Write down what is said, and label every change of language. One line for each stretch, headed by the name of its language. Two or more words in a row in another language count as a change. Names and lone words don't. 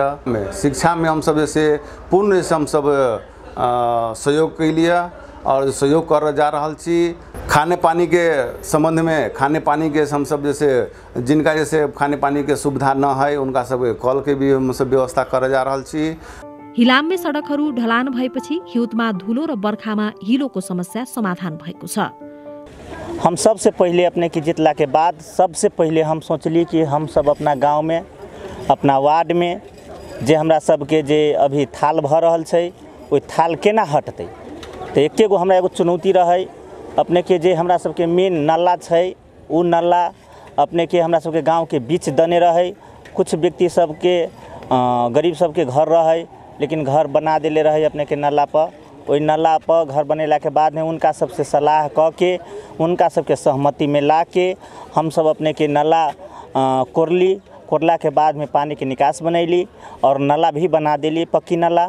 Maithili: शिक्षा में हम सब जैसे पूर्ण जैसे हम सब सहयोग कर लिया और सहयोग कर जा रहा छी। खाने पानी के संबंध में खाने पानी के हम सब जैसे जिनका जैसे खाने पानी के सुविधा न है उनका सब कल के भी हम सब व्यवस्था कर जा रहा छी।
Nepali: हिलाममे सडकहरू ढलान भएपछि हिउँदमा धुलो र बर्खामा हिलोको समस्या समाधान भएको छ।
Maithili: हम सबसे पहले अपने की जितला के बाद सबसे पहले हम सोचली कि हम सब अपना गांव में अपना वार्ड में जे हमरा सबके जे अभी थाल भ रहल छै ओइ थाल केना हटतै। तो एके गो हमरा एगो चुनौती रहे अपने के जे हमरा सबके मेन नाला छै उ नाला अपने के हमरा सबके गांव के बीच दने रहे। कुछ व्यक्ति सबके गरीब सबके घर रहे लेकिन घर बना देले रहे अपने के नाला पर। ओइ नाला पर घर बनेला के बाद में उनका सबसे सलाह क के उनका सबके सहमति में ला के हम सब अपने के नाला कोरला के बाद में पानी के निकास बनैली और नाला भी बना देली पक्की नाला।